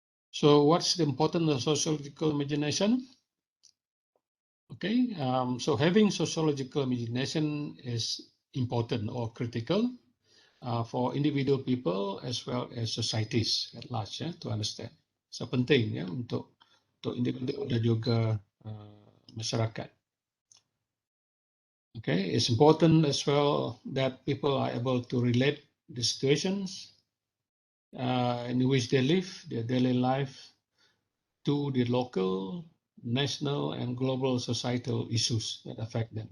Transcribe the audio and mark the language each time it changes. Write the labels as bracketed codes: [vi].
[en] So what's the importance of sociological imagination? Okay, so having sociological imagination is important or critical for individual people as well as societies at large, ya, to understand. [ms] So penting ya untuk individu dan juga masyarakat. [en] Okay, it's important as well that people are able to relate the situations in which they live, their daily life, to the local, national, and global societal issues that affect them.